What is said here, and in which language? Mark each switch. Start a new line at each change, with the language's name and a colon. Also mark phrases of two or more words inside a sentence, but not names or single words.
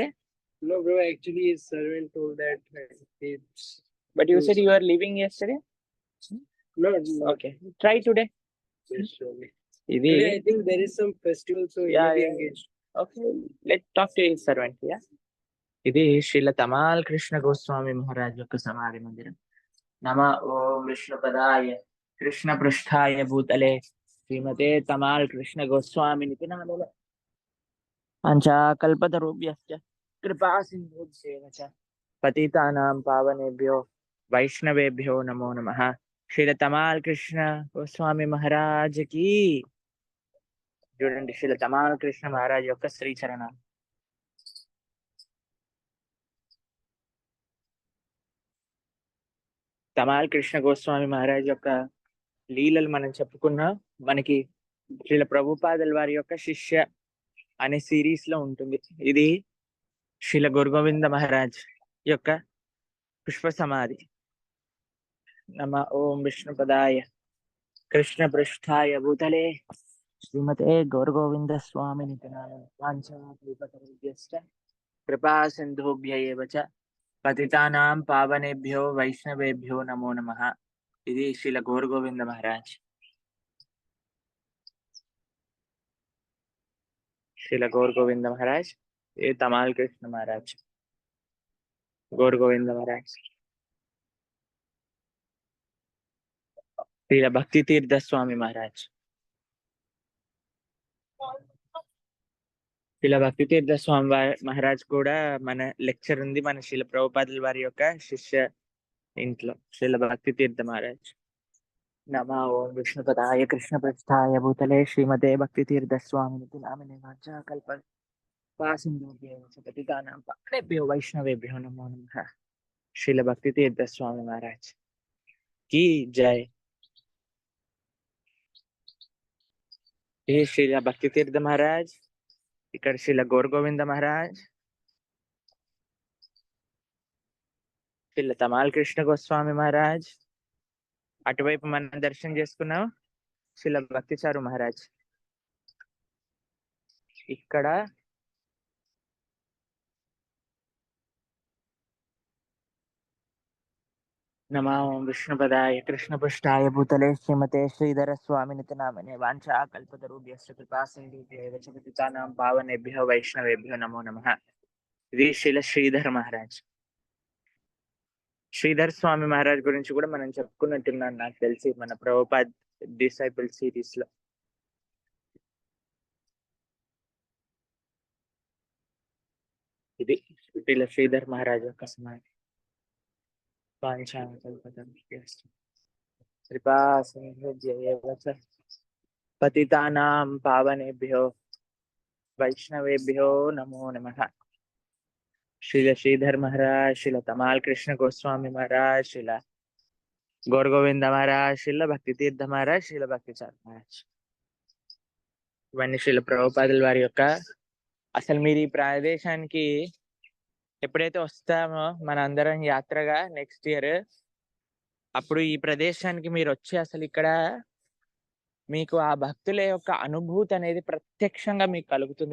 English: No, bro. Actually, his servant told that it's. But you said you were leaving yesterday? No. Okay. Try today. Yes, surely. Idi. Today, I think there is some festival, so he will be engaged. Okay. Let's talk to his servant. Yeah.
Telugu: ఇది శ్రీల తమాల్ కృష్ణ గోస్వామి మహారాజ్ యొక్క సమాధి మందిరం.
Sanskrit: నమ ఓం విష్ణుపదాయ కృష్ణ పృష్ఠాయ భూతలే శ్రీమతే తమాల్ కృష్ణ గోస్వామి నితి నామినే. పంచాకల్పతరుభ్యశ్చ కృపా సింధుభ్యేవ చ పతితానాం పావనేభ్యో వైష్ణవేభ్యో నమో నమః.
Telugu: శ్రీల తమాల్ కృష్ణ గోస్వామి మహారాజ్ కి. చూడండి శ్రీల తమాల్ కృష్ణ మహారాజ్ యొక్క శ్రీచరణ. తమాల్ కృష్ణ గోస్వామి మహారాజ్ యొక్క లీలలు మనం చెప్పుకున్నా. మనకి శ్రీల ప్రభుపాదుల వారి యొక్క శిష్య అనే సిరీస్ లో ఉంటుంది. ఇది శ్రీల గురుగోవింద మహారాజ్ యొక్క పుష్ప సమాధి.
Sanskrit: నమ ఓం విష్ణుపదాయ కృష్ణ పృష్ఠాయ భూతలే శ్రీమతే గౌరగోవింద స్వామి కృపా సింధుభ్య ఏవ చ పతితానాం పావనేభ్యో వైష్ణవేభ్యో నమో నమః.
Telugu: ఇది శ్రీల గౌరగోవింద మహారాజ్. శ్రీల గౌరగోవింద మహారాజ్.
Hindi: ये तमाल कृष्ण महाराज, गौर गोविंद महाराज.
Telugu: శ్రీల భక్తి తీర్థ స్వామి మహారాజ్. శ్రీల భక్తి తీర్థ స్వామి మహారాజ్ కూడా మన లెక్చర్ ఉంది మన శ్రీల ప్రభుపాదుల వారి యొక్క శిష్య ఇంట్లో.
Sanskrit: శ్రీల భక్తి తీర్థ మహారాజ్. నమ ఓం విష్ణుపదాయ కృష్ణ పృష్ఠాయ భూతలే శ్రీమతే భక్తి తీర్థ స్వామి నామినే వాంఛాకల్ప పతితానాం పావనేభ్యో వైష్ణవేభ్యో నమో నమః.
Hindi: శ్రీల భక్తి తీర్థ స్వామి మహారాజ్ की जय.
Telugu: ये శ్రీల భక్తి తీర్థ మహారాజ్, ఇక్కడ శ్రీల గౌర్ గోవింద మహారాజ్, శ్రీల తమాల్ కృష్ణ గోస్వామి మహారాజ్. అటువైపు మనం దర్శనం చేసుకున్నాం శ్రీల భక్తిచారు మహారాజ్.
Sanskrit: ఇక్కడ నమో విష్ణుపదాయ కృష్ణ పృష్ఠాయ భూతలే శ్రీమతే శ్రీధర స్వామినితి నామనే వాంఛాకల్పతరుభ్యశ్చ కృపా సింధుభ్యైవ చ పతితానాం పావనేభ్యో వైష్ణవేభ్యో నమో నమః.
Telugu: ఇది శ్రీల శ్రీధర్ మహారాజ్. శ్రీధర్ స్వామి మహారాజ్ గురించి కూడా మనం చెప్పుకున్నట్టున్నాను నాకు తెలిసి మన ప్రభుపాద్
English: disciple series
Telugu: లో. ఇది శ్రీల శ్రీధర్ మహారాజ్ యొక్క సమాధి.
Sanskrit: కృపా సింధుభ్యైవ చ పతితానాం పావనేభ్యో వైష్ణవేభ్యో నమో నమః.
Telugu: శ్రీల శ్రీధర్ మహారాజ్, శ్రీల తమాల్ కృష్ణ గోస్వామి మహారాజ్, శ్రీల గౌర్ గోవింద మహారాజ్, శ్రీల భక్తి తీర్థ మహారాజ్, శ్రీల భక్తిచార్ మహారాజ్. ఇవన్నీ శ్రీల ప్రభుపాదుల వారి యొక్క. అసలు మీరు ఈ ప్రదేశానికి ఎప్పుడైతే వస్తామో మన అందరం యాత్రగా
English: next year,
Telugu: అప్పుడు ఈ ప్రదేశానికి మీరు వచ్చి అసలు ఇక్కడ మీకు ఆ భక్తుల యొక్క అనుభూతి అనేది ప్రత్యక్షంగా మీకు కలుగుతుంది.